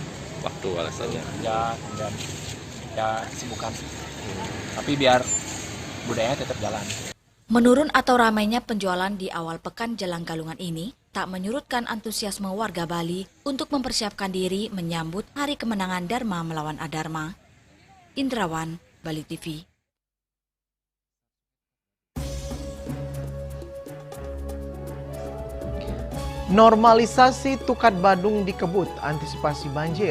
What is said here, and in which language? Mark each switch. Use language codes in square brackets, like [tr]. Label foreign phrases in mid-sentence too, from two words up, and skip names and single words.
[id] Waktu alasannya. Ya kesibukan. Tapi biar budayanya tetap jalan. Menurun atau ramainya penjualan di awal pekan Jelang Galungan ini tak menyurutkan antusiasme warga Bali untuk mempersiapkan diri menyambut hari kemenangan Dharma melawan Adharma. Indrawan, Bali TV. Normalisasi Tukat Badung dikebut antisipasi banjir.